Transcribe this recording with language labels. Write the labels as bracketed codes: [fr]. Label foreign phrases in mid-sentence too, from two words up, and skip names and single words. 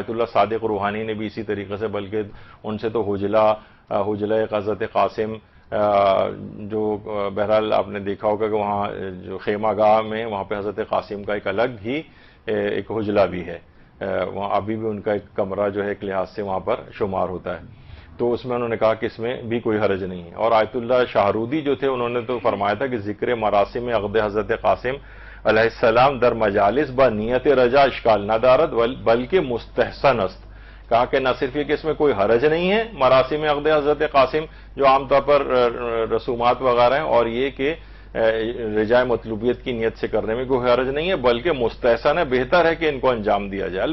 [ur] آیت اللہ صادق روحانی نے بھی اسی طریقے سے, بلکہ ان سے تو حجلہ حضرت قاسم جو بہرحال آپ نے دیکھا ہوگا کہ وہاں جو خیمہ گاہ میں وہاں پہ حضرت قاسم کا ایک الگ ہی ایک حجلہ بھی ہے, وہاں ابھی بھی ان کا ایک کمرہ جو ہے ایک لحاظ سے وہاں پر شمار ہوتا ہے. تو اس میں انہوں نے کہا کہ اس میں بھی کوئی حرج نہیں ہے. اور آیت اللہ شاہرودی جو تھے انہوں نے تو فرمایا تھا کہ [fa] ذکر مراسم عقد حضرت قاسم علیہ السلام در مجالس با نیت رجا اشکال نہ دارد بلکہ مستحسن است. [ur] کہا کہ نہ صرف یہ کہ اس میں کوئی حرج نہیں ہے مراسم عقد حضرت قاسم جو عام طور پر رسومات وغیرہ ہیں, اور یہ کہ رجائے مطلوبیت کی نیت سے کرنے میں کوئی حرج نہیں ہے, بلکہ مستحسن ہے, بہتر ہے کہ ان کو انجام دیا جائے.